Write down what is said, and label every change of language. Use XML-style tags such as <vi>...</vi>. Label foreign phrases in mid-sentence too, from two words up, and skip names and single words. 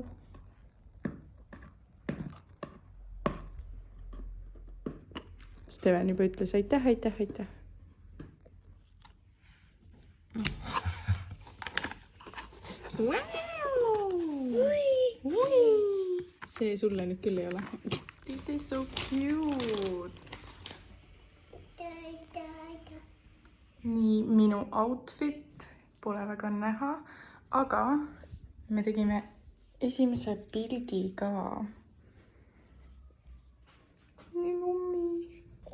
<et>Steven juba ütles aitäh. See sulle nüüd küll ei ole.</et> <en>This is so cute.</en> <et>Nii, minu outfit pole väga näha, aga me tegime esimese pildi ka. Nii lummi.</et>